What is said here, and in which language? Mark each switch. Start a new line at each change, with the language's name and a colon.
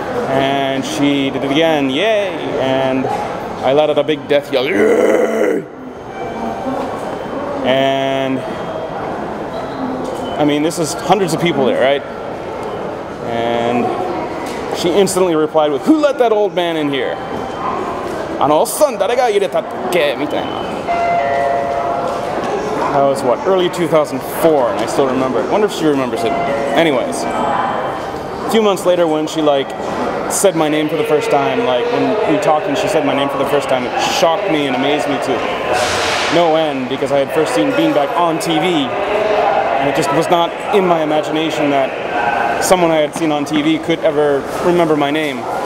English: And she did it again, yay, and I let out a big death yell, yay! And I mean, this is hundreds of people there, right? And she instantly replied with, "Who let that old man in here?
Japanese: あのおっさん誰が入れたっけ?" みたいな.
English: That was what, early 2004, and I still remember it. I wonder if she remembers it. Anyways, a few months later when she said my name for the first time, when we talked and she said my name for the first time, it shocked me and amazed me to no end, because I had first seen Beanbag on TV, and it just was not in my imagination that someone I had seen on TV could ever remember my name.